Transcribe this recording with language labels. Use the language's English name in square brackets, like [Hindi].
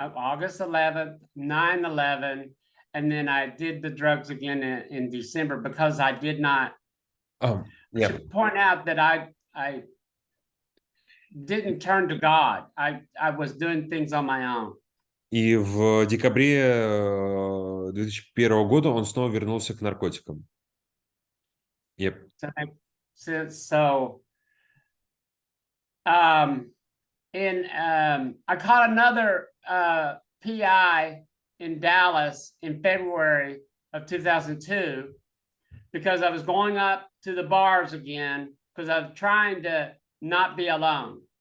[English] August 11th, 9/11, and then I did the drugs again in December because I did not. Yeah. Should point out that I didn't turn to God. I was doing things on my own. [Russian] И в декабре 2001 года он снова вернулся к наркотикам. [English] Yep. So I caught another PI in Dallas in February of 2002 because I was going up to the bars again because I was trying to not be alone.